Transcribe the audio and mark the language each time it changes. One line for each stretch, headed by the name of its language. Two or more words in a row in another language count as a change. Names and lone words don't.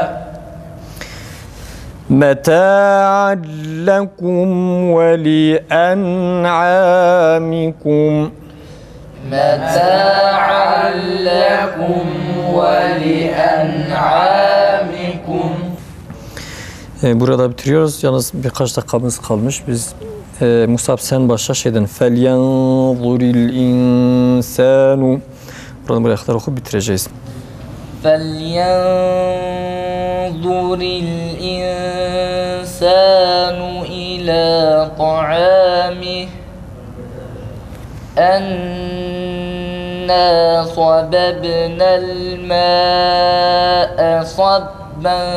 Arabic: متاعا لكم ولأنعامكم متاعا لكم ولأنعامكم.
Turkish: Burada bitiriyoruz. Yalnız birkaç dakikamız kalmış. Biz Musab sen başla şeyden
Arabic: فلينظر الإنسان.
Turkish: Buradan buraya kadar okup bitireceğiz.
Arabic: فلينظر الإنسان إلى طعامه أنا صببنا الماء صبا